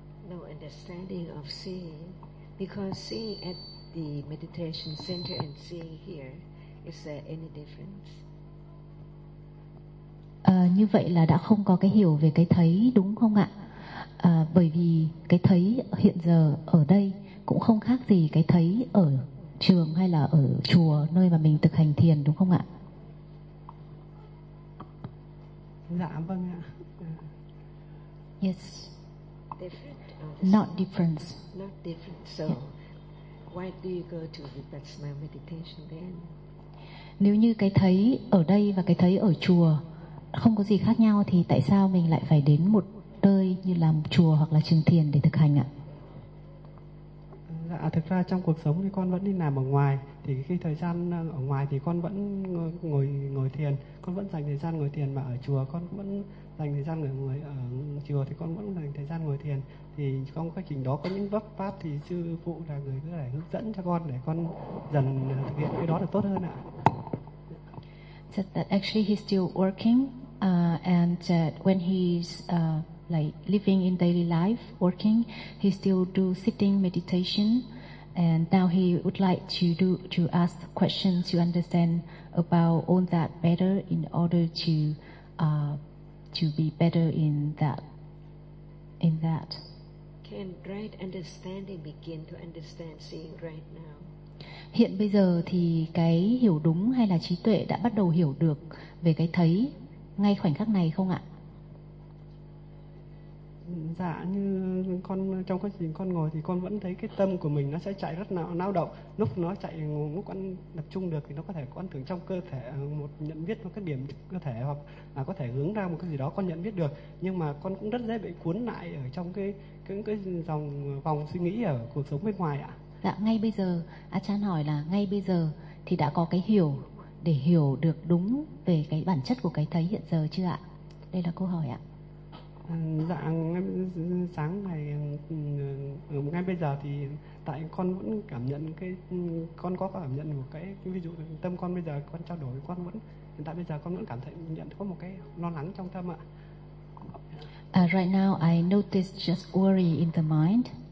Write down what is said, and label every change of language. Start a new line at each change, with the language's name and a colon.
English: No understanding of seeing, because seeing at the meditation center and seeing here, is there any difference?
Vietnamese: Như vậy là đã không có cái hiểu về cái thấy đúng không ạ? Bởi vì cái thấy hiện giờ ở đây cũng không khác gì cái thấy ở trường hay là ở chùa nơi mà mình thực hành thiền đúng không ạ? Dạ vâng ạ.
English: Yes. Not different. Not different. So yeah. Why do you go to Vipassana meditation then?
Vietnamese: Nếu như cái thấy ở đây và cái thấy ở chùa không có gì khác nhau thì tại sao mình lại phải đến một nơi như là một chùa hoặc là trường thiền để thực hành ạ? Dạ, thực ra trong cuộc sống thì con vẫn đi làm ở ngoài, thì khi thời gian ở ngoài thì con vẫn ngồi thiền, con vẫn dành thời gian ngồi thiền, mà ở chùa con vẫn dành thời gian ở chùa thì con vẫn dành thời gian ngồi thiền. Thì trong quá trình đó có những vấp pháp thì sư phụ là người có thể hướng dẫn cho con để con dần thực hiện cái đó được tốt hơn ạ.
English: So that actually he's still working and when he's like living in daily life, working, he still do sitting meditation, and now he would like to ask questions to understand about all that better in order to be better in that. Can right understanding begin to understand seeing right now?
Vietnamese: Hiện bây giờ thì cái hiểu đúng hay là trí tuệ đã bắt đầu hiểu được về cái thấy ngay khoảnh khắc này không ạ? Dạ, như con trong quá trình con ngồi thì con vẫn thấy cái tâm của mình nó sẽ chạy rất náo động. Lúc nó chạy, lúc con tập trung được thì nó có thể con tưởng trong cơ thể một nhận biết một cái điểm cơ thể, hoặc là có thể hướng ra một cái gì đó con nhận biết được. Nhưng mà con cũng rất dễ bị cuốn lại ở trong cái dòng vòng suy nghĩ ở cuộc sống bên ngoài ạ. Dạ, ngay bây giờ, Achan hỏi là ngay bây giờ thì đã có cái hiểu để hiểu được đúng về cái bản chất của cái thấy hiện giờ chưa ạ? Đây là câu hỏi ạ. Dạ, sáng ngày ngay bây giờ thì tại con vẫn cảm nhận cái con có cảm nhận một cái ví dụ tâm con bây giờ con trao đổi con vẫn hiện tại bây giờ con vẫn cảm thấy nhận có một cái lo lắng trong tâm ạ.
English: Right now I notice just worry in the mind.